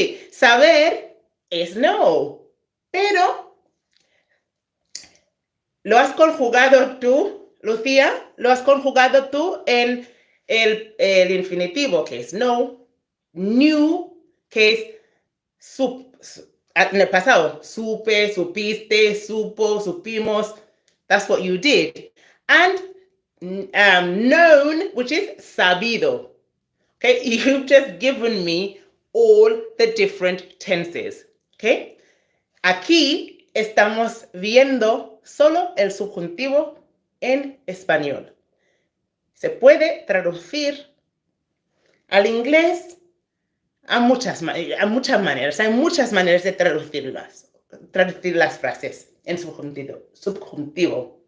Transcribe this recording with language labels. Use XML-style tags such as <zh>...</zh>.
<es>Saber es no, pero lo has conjugado tú, Lucía, lo has conjugado tú en el infinitivo, que es no, knew, que es en el pasado, supe, supiste, supo, supimos.</es> <en>That's what you did. And known, which is sabido. Okay, you've just given me all the different tenses.</en> <es>Okay, aquí estamos viendo solo el subjuntivo en español. Se puede traducir al inglés a muchas maneras. Hay muchas maneras de traducir las frases en subjuntivo.</es>